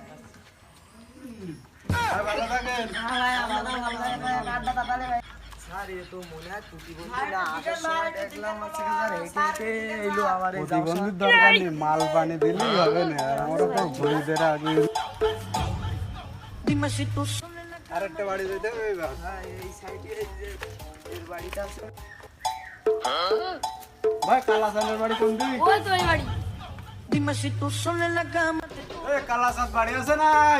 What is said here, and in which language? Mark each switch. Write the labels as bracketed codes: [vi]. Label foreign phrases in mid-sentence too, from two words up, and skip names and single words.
[bn] আর ভালো থাকেন। হ্যাঁ ভাই আমাদের ভালো লাগে ভাই। কার্ডটা তাড়াতাড়ি ভাই। স্যার এ তো মনে হয় প্রতিবন্ধী না, আসার সময় দেখলাম হচ্ছে স্যার হেঁটে এলো আমার এই প্রতিবন্ধীর দরকার নেই, মাল পানি দিলেই হবে না। আর আমরা তো ঘুরিদের আগে [es] Dime si tú sola en la [bn] আরেকটা বাড়ি যেতে হবে এবার। ভাই এই সাইডে এর বাড়িটা আছে। ভাই কালাচাঁদের বাড়ি কোন দিক? ওই তো এই বাড়ি। [es] Dime si tú sola en la cama te [bn] এই কালাচাঁদ বাড়ি আছে নাই?